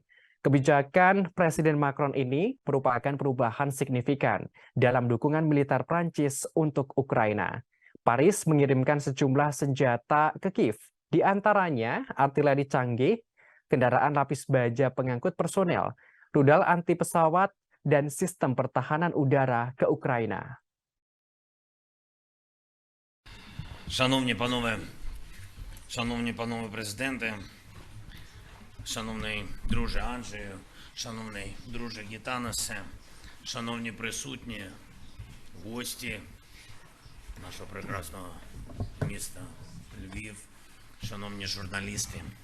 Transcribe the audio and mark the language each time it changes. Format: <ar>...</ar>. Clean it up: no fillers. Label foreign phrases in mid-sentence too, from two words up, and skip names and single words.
<id>Kebijakan Presiden Macron ini merupakan perubahan signifikan dalam dukungan militer Prancis untuk Ukraina. Paris mengirimkan sejumlah senjata ke Kiev, di antaranya artileri canggih, kendaraan lapis baja pengangkut personel, rudal anti pesawat, dan sistem pertahanan udara ke Ukraina.</id> <uk>Шановні панове президенти, шановний друже Анджею, шановний друже Гітаносе, шановні присутні, гості нашого прекрасного міста Львів, шановні журналісти.</uk>